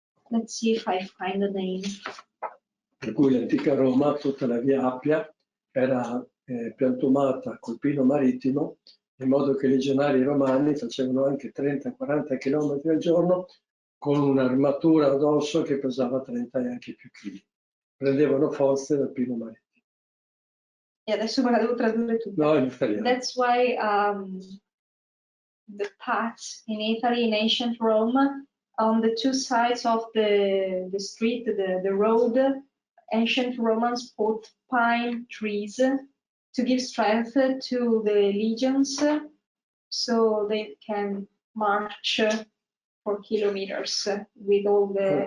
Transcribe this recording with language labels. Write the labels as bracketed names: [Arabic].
[English] Let's see if I find the name. [Italian] Per cui l'antica Roma, tutta la via Appia, era piantumata col pino marittimo, in modo che i legionari romani facevano anche 30-40 km al giorno con un'armatura addosso che pesava 30 e anche più chili. Prendevano forze dal pino marittimo. E adesso me la devo tradurre tutta. No, in italiano. [English] That's why the paths in Italy, in ancient Rome, on the two sides of the street, the road, ancient Romans put pine trees to give strength to the legions so they can march for kilometers with all the...